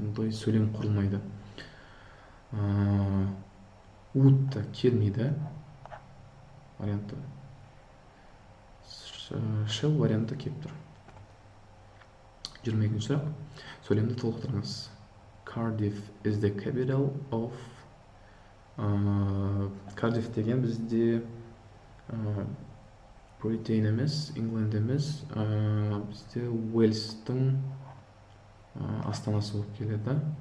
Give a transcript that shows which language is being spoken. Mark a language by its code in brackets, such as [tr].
[kk] Бұндай сөйлем құрылмайды. Would да келмейді варианты. Shall варианты келіп тұр. 22-ші сұрақ. Сөйлемді толықтырыңыз. [en] Cardiff is the capital of. [kk] Cardiff деген бізде Britain емес, England емес, бізде Уэльстің астанасы болып келеді.